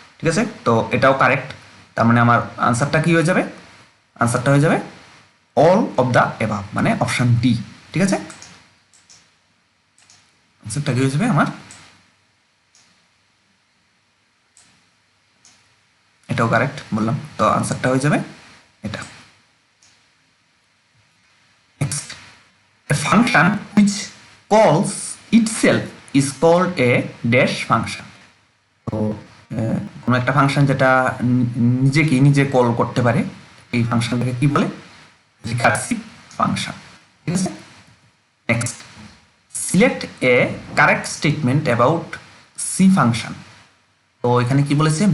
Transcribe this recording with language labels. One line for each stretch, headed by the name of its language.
Bangla: ঠিক আছে, তো এটাও কারেক্ট। তার মানে আমার আনসারটা কি হয়ে যাবে, আনসারটা হয়ে যাবে অল অফ দ্য অ্যাবাভ, মানে অপশন ডি। ঠিক আছে, আনসারটা কি হয়ে যাবে আমার এটাও কারেক্ট বললাম, তো আনসারটা হয়ে যাবে এটা।
English: Next, a function which calls itself is called a dash function.
Bangla: তো কোনো একটা ফাংশন যেটা নিজেকে নিজে কল করতে পারে এই ফাংশনটাকে কি বলে? Recursive function. ঠিক আছে। Next, select A correct statement about C function. তো এখানে কি বলেছে?